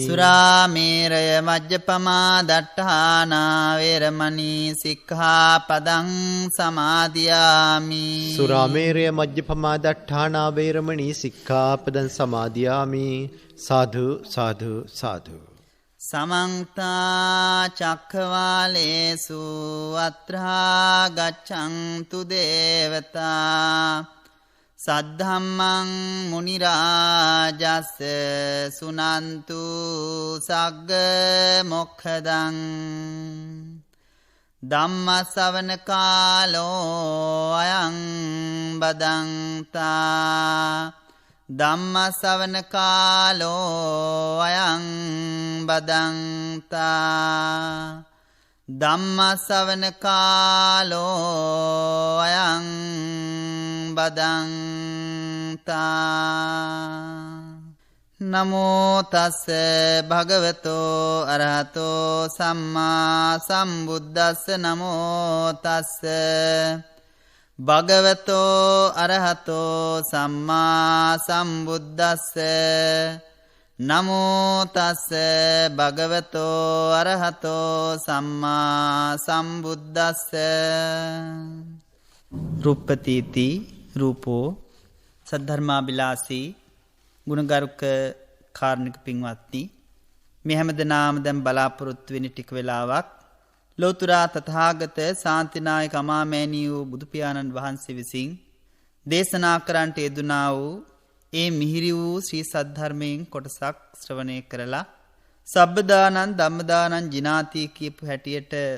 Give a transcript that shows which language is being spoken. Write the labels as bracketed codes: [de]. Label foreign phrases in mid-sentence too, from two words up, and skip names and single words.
[pi] සුරාමේරය මජ්ජපමා දට්ඨානා වේරමණී සික්ඛාපදං සමාදියාමි. සුරාමේරය මජ්ජපමා දට්ඨානා වේරමණී සික්ඛාපදං සමාදියාමි. සාදු සාදු සාදු. සමන්ත චක්ඛවාලේසු අත්‍රා ගච්ඡන්තු දේවතා සද්ධම්මං මුනි රාජස් සුනන්තු සග්ග මොක්ඛදං ධම්ම ශ්‍රවණ කාලෝ අයං බදන්තා. ධම්ම ශ්‍රවණ කාලෝ අයං බදන්තා. ධම්ම ශ්‍රවණ කාලෝ අයං බදන්තා. නමෝ තස්ස භගවතෝ අරහතෝ සම්මා සම්බුද්දස්ස. නමෝ තස්ස භගවතෝ අරහතෝ සම්මා සම්බුද්දස්ස. නමෝ තස්ස භගවතෝ අරහතෝ සම්මා සම්බුද්දස්ස. රුප්පතිති රූපෝ [si] සද්ධර්මාබිලාසී ගුණගරුක කාරණික පින්වත්නි, මේ හැමදෙනාම දැන් බලාපොරොත්තු වෙන ටික වෙලාවක් ලෝතුරා තථාගත ශාන්තිනායක අමාමෑණී වූ බුදු පියාණන් වහන්සේ විසින් දේශනා කරන්නට යෙදුනා වූ ඒ මිහිරි වූ ශ්‍රී සද්ධර්මයෙන් කොටසක් ශ්‍රවණය කරලා [pi] සබ්බදානං ධම්මදානං ජිනාති [si] කියපු හැටියට